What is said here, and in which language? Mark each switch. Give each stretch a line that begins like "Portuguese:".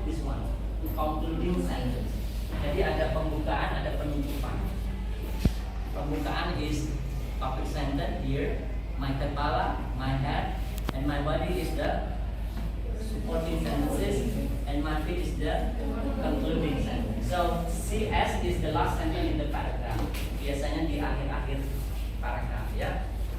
English: This one, concluding sentence.
Indonesian: Jadi ada pembukaan, ada penutupan.
English: Pembukaan is topic sentence here. My kepala, my head, and my body is the supporting sentences, and my feet is the concluding sentence. So CS is the last sentence in the paragraph.
Indonesian: Biasanya di akhir-akhir paragraph ya.